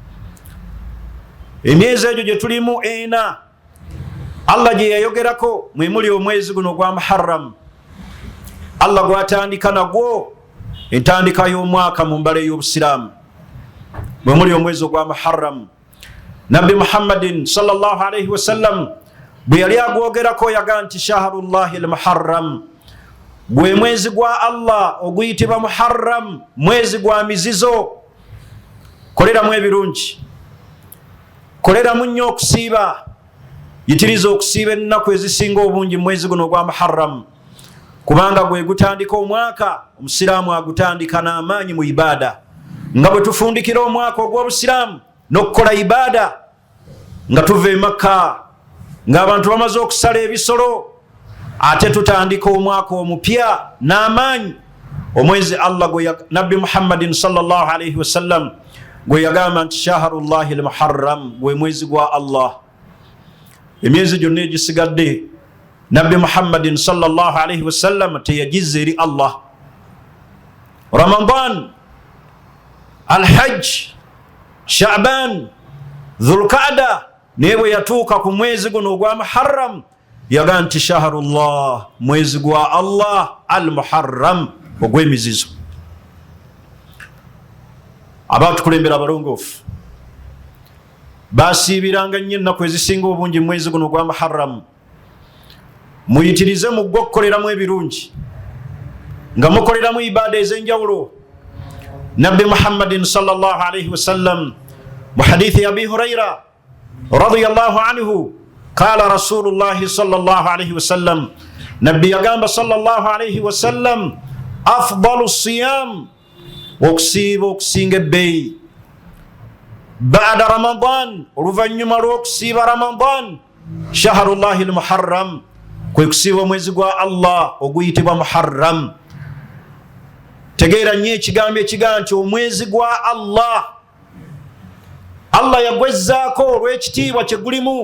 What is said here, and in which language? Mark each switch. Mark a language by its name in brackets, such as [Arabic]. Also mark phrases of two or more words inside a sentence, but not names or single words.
[Ganda] Emyezi egyo gye tulimu 4 Allah gye yayogerako mwe muli omwezi guno gwa Muharram. Allah gwatandika nagwo entandika y'omwaka mu mbala y'obusiraamu, mwe muli omwezi gwa Muharram. Nabbi Muhammadin [Arabic] صلى الله عليه وسلم [Ganda] bwe yali agwogerako yagaa nti [Arabic] شهر الله المحرم, [Ganda] gwe mwezi gwa Allah oguyitibwa Muharram, mwezi gwa mizizo. Koleramu ebirungi, koleramu nnyo okusiiba, yitiriza okusiiba ennaku ezisinga obungi mwezi guno gwa Muharram, kubanga gwe gutandika omwaka. Omusiraamu agutandika n'amaanyi mu ibaada, nga bwe tufundikira omwaka ogw'obusiraamu n'okukola ibaada nga tuva e Makka, ng'abantu bamaze okusala ebisolo, ate tutandika omwaka omupya n'amaanyi. Omwezi Allah gwe Nabbi Muhammadin [Arabic] صلى الله عليه وسلم [Ganda] gwe yagamba nti [Arabic] شهر الله المحرم, [Ganda] gwe mwezi gwa Allah. Emyezi gyonna egisigadde Nabbi Muhammadin [Arabic] صلى الله عليه وسلم [Ganda] teyagizza eri Allah. Ramadan, Al-Hajj, Sha'ban, Dhul-Qa'da, naye bwe yatuuka ku mwezi guno ogwa Muharram yagaa nti shahrullah, mwezi gwa Allah al-Muharram, ogw'emizizo. Abatukulembera abalongoofu basiibiranga nnyo ennaku ezisinga obungi mu mwezi guno gwa Muharram. Muyitirize mu gwokukoleramu ebirungi, nga mukoleramu ibaada ez'enjawulo. [Arabic] Nabbi محمد صلى الله عليه وسلم mu حديث أبي هريرة رضي الله عنه قال رسول الله صلى الله عليه وسلم, [Ganda] Nabbi yagamba [Arabic] صلى الله عليه وسلم، أفضل الصيام, [Ganda] okusiiba okusinga ebbeeyi, ba'da Ramadan, oluvannyuma lw'okusiiba Ramadan, [Arabic] شهر الله المحرم, [Ganda] kwe kusiiba omwezi gwa Allah oguyitibwa Muharram. Tegeera nnyo ekigambo ekigaa nti omwezi gwa Allah, Allah yagwezzaako olw'ekitiibwa kye gulimu.